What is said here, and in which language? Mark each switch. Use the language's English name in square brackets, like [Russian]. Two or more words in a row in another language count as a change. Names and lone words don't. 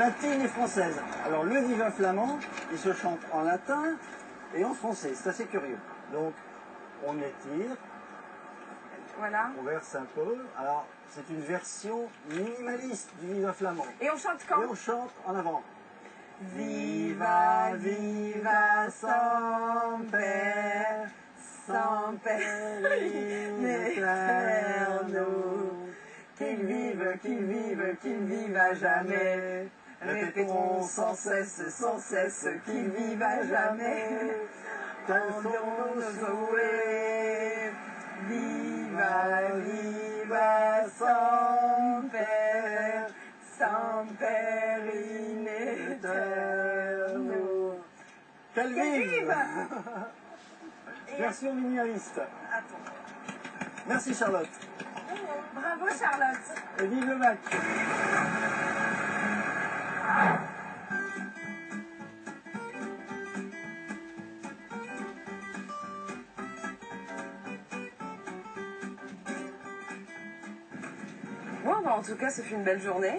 [French] latines et françaises. Alors le Viva flamand, il se chante en latin et en français, c'est assez curieux. Donc on étire, Voilà. on verse un peu. Alors c'est une version minimaliste du Viva flamand. Et on chante quand? Et on chante en avant. [Latin] Viva, viva, semper, semper in eterno. [French] Qu'il vive à jamais. Répétons sans cesse, qu'il vive à jamais. Tendons nos jouets. [Latin] Viva, viva, semper, semper in eterno. [French] Qu'elle vive. Version minimaliste. Attends. Merci Charlotte. Bravo Charlotte. Et vive le match. Bon, bah, en tout cas, ce fut une belle journée.